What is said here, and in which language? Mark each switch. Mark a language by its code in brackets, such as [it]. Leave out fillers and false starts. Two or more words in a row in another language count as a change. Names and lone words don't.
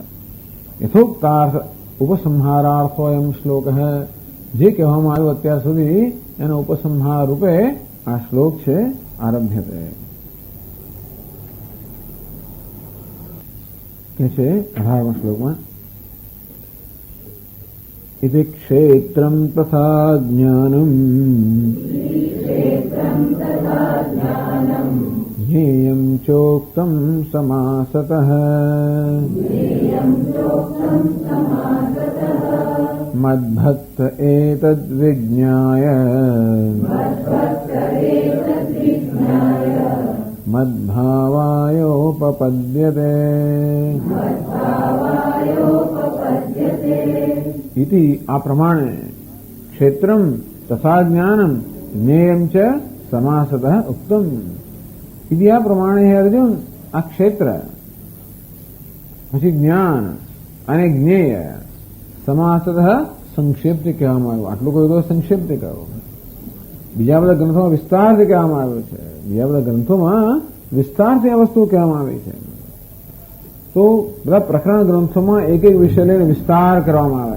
[sa] यथोक्तार्थ उपसंहारार्थो [gu] એમ શ્લોક હે, જે કહેવામાં આવ્યું અત્યાર સુધી એનો ઉપસંહાર રૂપે આ શ્લોક છે આરભ્યતે. કે છે 18મા શ્લોકમાં [sa] इति क्षेत्रं तथा ज्ञानम् ज्ञेयं चोक्तं समासतः मद्भक्त एतद्विज्ञाय मद्भावायोपपद्यते इति [gu] આ પ્રમાણે [sa] क्षेत्रम तथा ज्ञानम ज्ञेयम च समासतः उक्तम. [gu] ઇતિ આ પ્રમાણે હૈ અર્જુન આ ક્ષેત્ર પછી જ્ઞાન અને જ્ઞેય સમાસતઃ સંક્ષેપથી કહેવામાં આવ્યું. આટલું કહ્યું તો સંક્ષેપથી કહ્યું. બીજા બધા ગ્રંથોમાં વિસ્તારથી કહેવામાં આવ્યું છે. બીજા બધા ગ્રંથોમાં વિસ્તારથી આ વસ્તુ કહેવામાં આવી છે. તો બધા પ્રકરણ ગ્રંથોમાં એક એક વિષય લઈને વિસ્તાર કરવામાં આવે.